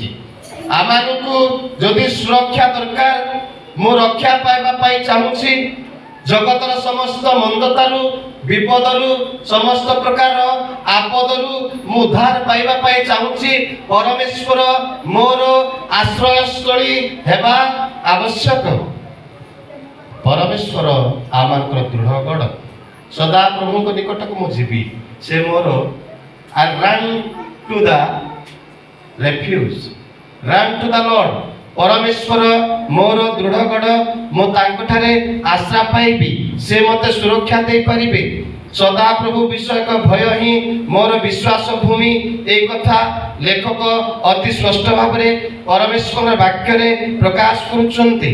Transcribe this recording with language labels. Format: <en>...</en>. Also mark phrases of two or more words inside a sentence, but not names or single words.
<or>ଆମମାନଙ୍କୁ ଯଦି ସୁରକ୍ଷା ଦରକାର, ମୁଁ ରକ୍ଷା ପାଇବା ପାଇଁ ଚାହୁଁଛି ଜଗତର ସମସ୍ତ ମନ୍ଦତାରୁ, ବିପଦରୁ, ସମସ୍ତ ପ୍ରକାର ଆପଦରୁ ମୁଁ ଉଦ୍ଧାର ପାଇବା ପାଇଁ ଚାହୁଁଛି, ପରମେଶ୍ୱର ମୋର ଆଶ୍ରୟସ୍ଥଳୀ ହେବା ଆବଶ୍ୟକ। ପରମେଶ୍ୱର ଆମଙ୍କର ଦୃଢ଼ ଗଡ଼। ସଦାପ୍ରଭୁଙ୍କ ନିକଟକୁ ମୁଁ ଯିବି, ସେ ମୋର</or> <en>I run to the refuge, run to the Lord।</en> <or>ପରମେଶ୍ୱର ମୋର ଦୃଢ଼ ଗଡ଼, ମୁଁ ତାଙ୍କଠାରେ ଆଶ୍ରା ପାଇବି, ସେ ମୋତେ ସୁରକ୍ଷା ଦେଇପାରିବେ। ସଦାପ୍ରଭୁ ବିଷୟକ ଭୟ ହିଁ ମୋର ବିଶ୍ୱାସ ଭୂମି। এই କଥା ଲେଖକ ଅତି ସ୍ପଷ୍ଟ ଭାବରେ ପରମେଶ୍ୱରଙ୍କ ବାକ୍ୟରେ ପ୍ରକାଶ କରୁଛନ୍ତି।</or>